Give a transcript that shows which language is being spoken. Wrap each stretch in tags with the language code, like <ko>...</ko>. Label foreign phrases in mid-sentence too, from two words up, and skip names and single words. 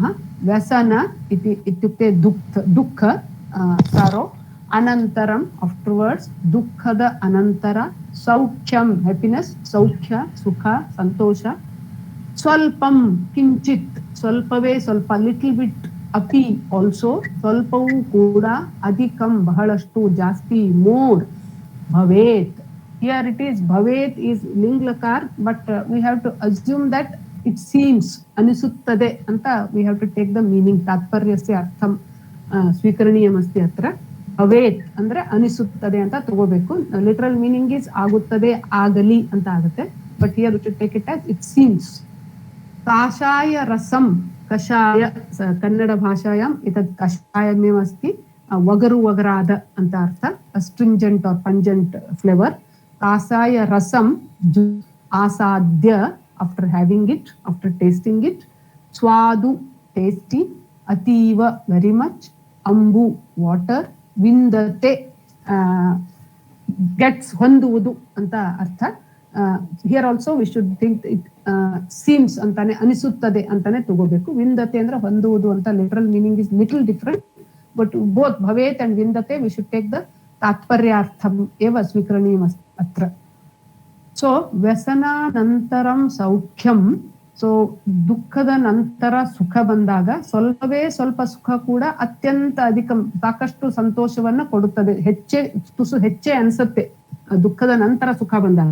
<sa>व्यसन इत्युक्ते दुःख सारो, अनन्तरम् आफ्टर्वर्ड्स् दुःखद अनन्तर सौख्यं हैप्पिनेस्, सौख्य सुख सन्तोष. स्वल्पं किञ्चित्, स्वल्पवे स्वल्प,</sa> <en>little bit</en> <sa>अपि also,</sa> <kn>ಸ್ವಲ್ಪವು ಕೂಡ,</kn> <sa>अधिकं</sa> <kn>ಬಹಳಷ್ಟು ಜಾಸ್ತಿ,</kn> <en>more, ಭವೇತ್. Here it is bhavet is ling lakar, but we have to assume that it seems,</en> <kn>ಅನಿಸುತ್ತದೆ ಅಂತ</kn> <en>we have to take the meaning.</en> <sa>ತಾತ್ಪರ್ಯಸ್ಯ ಅರ್ಥಂ ಸ್ವೀಕರಣೀಯಮಸ್ತಿ ಅತ್ರ.</sa> <kn>ಭವೇತ್ ಅಂದ್ರೆ ಅನಿಸುತ್ತದೆ ಅಂತ ತಗೋಬೇಕು.</kn> <en>literal meaning is</en> <kn>ಆಗುತ್ತದೆ, ಆಗಲಿ ಅಂತ ಆಗುತ್ತೆ.</kn> <en>but here we should take it as it seems.</en> <sa>ಕಾಷಾಯ ರಸಂ, ಕಷಾಯ ಕನ್ನಡ ಭಾಷಾಯಾಮ್ एतत् ಕಷಾಯಮೇವ अस्ति.</sa> <kn>ವಗರು ವಗರಾದ ಅಂತ ಅರ್ಥ,</kn> <en>astringent or pungent flavor.</en> <sa>ಕಾಷಾಯ ರಸಂ ಆಸಾದ್ಯ,</sa> <en>after having it, after tasting it.</en> <kn>ಸ್ವಾದು ಟೇಸ್ಟಿ, ಅತೀವ</kn> <en>very much,</en> <kn>ಅಂಬು ವಾಟರ್, ವಿಂದತೆ ಗೆಟ್ಸ್ ಹೊಂದುವುದು ಅಂತ ಅರ್ಥ.</kn> <en>here also we should think it seems</en> <kn>ಅಂತಾನೆ, ಅನಿಸುತ್ತದೆ ಅಂತಾನೆ ತಗೋಬೇಕು. ವಿಂದತೆ ಅಂದ್ರೆ ಹೊಂದುವುದು ಅಂತ</kn> <en>literal meaning is little different, but both bhavet and vindate we should take the</en> <sa>ತಾತ್ಪರ್ಯಾರ್ಥಂ ಏವ ಸ್ವೀಕರಣೀಯಂ ಅತ್ರ.</sa> <kn>ಸೊ</kn> <sa>ವ್ಯಸನಾನಂತರಂ ಸೌಖ್ಯಂ,</sa> <kn>ಸೊ ದುಃಖದ ನಂತರ ಸುಖ ಬಂದಾಗ ಸ್ವಲ್ಪವೇ ಸ್ವಲ್ಪ ಸುಖ ಕೂಡ ಅತ್ಯಂತ ಅಧಿಕ ಸಾಕಷ್ಟು ಸಂತೋಷವನ್ನ ಕೊಡುತ್ತದೆ. ತುಸು ಹೆಚ್ಚೆ ಅನ್ಸುತ್ತೆ ದುಃಖದ ನಂತರ ಸುಖ ಬಂದಾಗ.</kn>